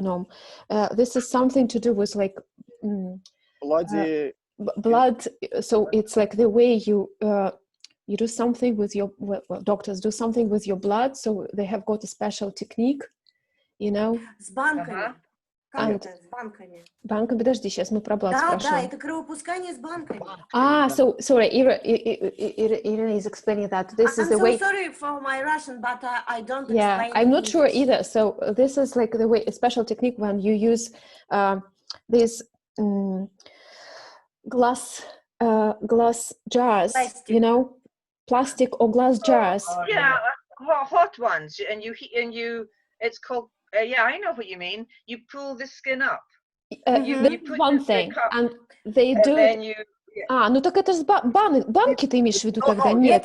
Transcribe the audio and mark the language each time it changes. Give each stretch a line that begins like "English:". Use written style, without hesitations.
English: No, this is something to do with like blood. So it's like the way you do something with your doctors do something with your blood. So they have got a special technique, you know.
Russian: С банками. Как это? С банками. Банка, подожди, сейчас мы про блад спрашиваем. Да, это кровопускание с банками.
English: So sorry, Irina is explaining that this is the way. I'm so sorry for my Russian, but I don't explain. Yeah, I'm not sure either. So this is like the way, a special technique when you use these glass jars, plastic. You know, plastic or glass jars. Hot ones, and you. It's called. Yeah, I know what you mean. You pull the skin up. You put one thing, and they do. Then you,
Russian: ну так это же банки ты имеешь в виду, когда нет.